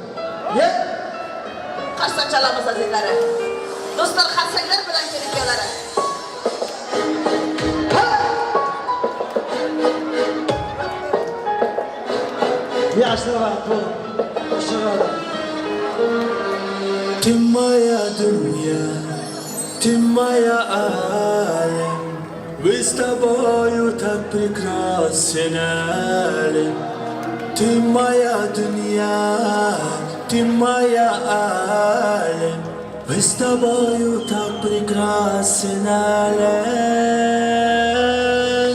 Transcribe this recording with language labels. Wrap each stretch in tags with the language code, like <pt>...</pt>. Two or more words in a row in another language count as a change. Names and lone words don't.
<uz>Qarsa chalamiz azizlari. Do'stlar, qarsaklar bilan kelin-kuyovlari. Yoshlar baxtli. Hoşçakalın.</uz> <ru>Ты моя дуня, ты моя алем, мы с тобою так прекрасен, алем. Ты моя дуня, ты моя алем, мы с тобою так прекрасен, алем.</ru>